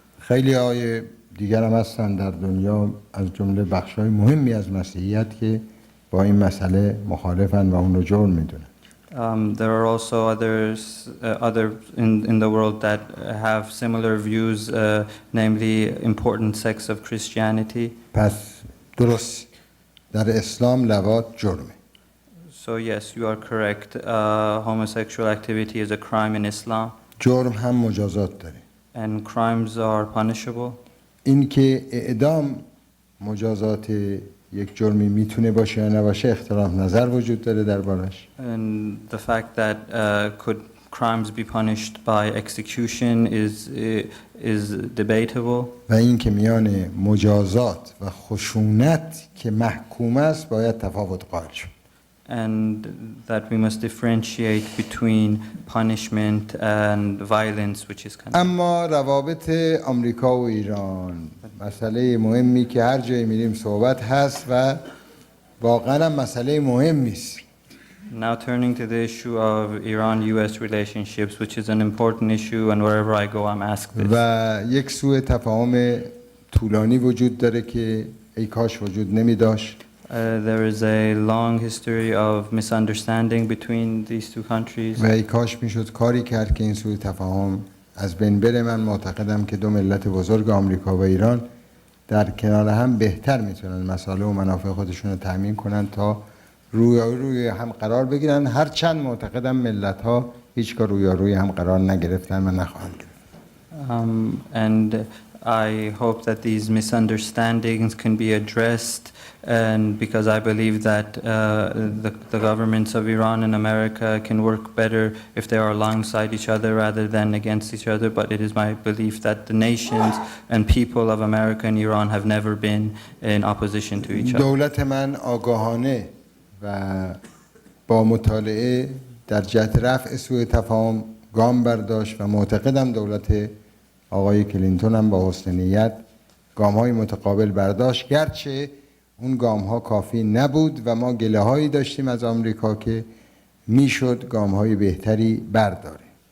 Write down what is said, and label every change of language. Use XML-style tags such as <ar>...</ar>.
<fa>خیلی های دیگر هم هستن در دنیا از جمله بخش‌های مهمی از مسیحیت که با این مسئله مخالفن و اون رو جرم میدونن.</fa> <en>There are also others in the world that have similar views, namely important sects of Christianity.</en> <fa>پس درست در اسلام لواط جرمه.</fa> <en>So yes, you are correct. Homosexual activity is a crime in Islam.</en> <fa>جرم هم مجازات داره.</fa> <en>And crimes are punishable.</en> <fa>این که اعدام مجازات یک جرمی میتونه باشه یا نباشه اختلاف نظر وجود داره دربارش.</fa> <en>And the fact that could crimes be punished by execution is debatable.</en> <fa>و این که میان مجازات و خشونت که محکوم است باید تفاوت قائل شد.</fa> <en>And that we must differentiate between punishment and violence, which is condemned.</en> <fa>اما روابط آمریکا و ایران مسئله مهمی که هر جایی میریم صحبت هست و واقعا هم مسئله مهمی است.</fa> <en>Now turning to the issue of Iran-US relationships, which is an important issue, and wherever I go I'm asked this.</en> <fa>و یک سوء تفاهم طولانی وجود داره که ای کاش وجود نمی داشت.</fa> <en>There is a long history of misunderstanding between these two countries.</en> <fa>و ای کاش میشد کاری کرد که این سوء تفاهم از بین بره. من معتقدم که دو ملت بزرگ آمریکا و ایران در کنار هم بهتر میتونن مسائل و منافع خودشون رو تامین کنن تا روی هم قرار بگیرن. هرچند معتقدم ملت ها هیچگاه روی هم قرار نگرفتن و نخواهند گرفت.</fa> <en>And I hope that these misunderstandings can be addressed, and because I believe that the governments of Iran and America can work better if they are alongside each other rather than against each other. But it is my belief that the nations and people of America and Iran have never been in opposition to each other.</en> <fa>دولت من آگاهانه و با مطالعه در جهت رفع سوء تفاهم گام برداشت و معتقدم دولت آقای کلینتون هم با حسن نیت گام‌های متقابل برداشت، گرچه اون گام‌ها کافی نبود و ما گله‌هایی داشتیم از آمریکا که میشد گام‌های بهتری برداره.</fa>